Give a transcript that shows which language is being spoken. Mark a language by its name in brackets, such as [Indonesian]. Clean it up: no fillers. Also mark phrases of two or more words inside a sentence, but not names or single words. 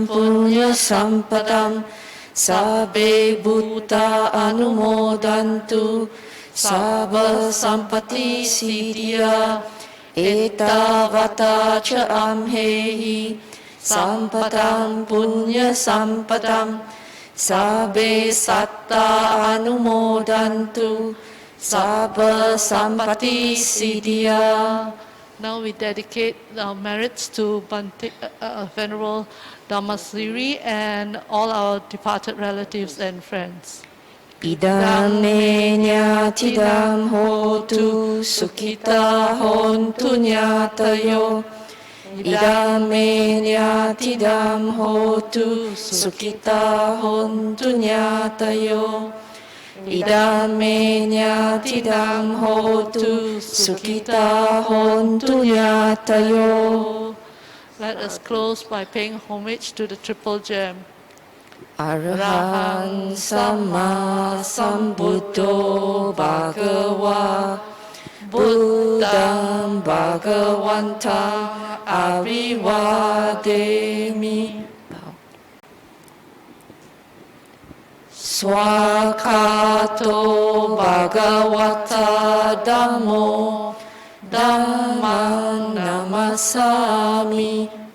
[Pali] punya sampatam sabbe bhuta anumodantu sabba sampati siddhya etta vata cha amhehi sampatam punya sampatam sabbe satta anumodantu sabba sampati siddhya. [English] Now we dedicate our merits to Bhante, Venerable Dhammasiri and all our departed relatives and friends. [Pali] Idam me nyatidam hotu sukhita hontu nyatayo. Idam me nyatidam hotu sukhita hontu nyatayo. Idam me nyatidam hotu sukhita hontu nyatayo. [English] Let us close by paying homage to the Triple Gem. [Pali] Arahant Samma Sambuddho Bhagava Buddham Bhagavantam Avivademi. Swakato Bhagavata Dhammo Dhammam Namasami.